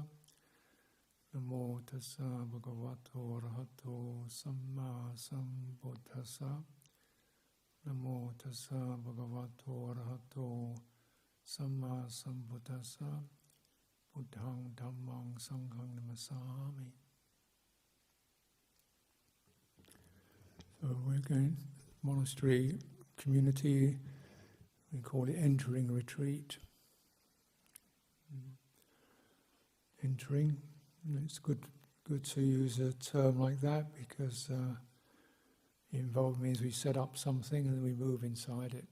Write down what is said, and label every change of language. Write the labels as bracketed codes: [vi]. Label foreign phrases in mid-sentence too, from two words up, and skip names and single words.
[pi] Namo tassa bhagavato arahato samma sambuddhassa. Namo tassa bhagavato arahato samma sambuddhassa. Buddhang dhammang sanghang namasami. [en] So we're going, monastery community, we call it entering retreat. Entering, it's good to use a term like that because involved means we set up something and then we move inside it.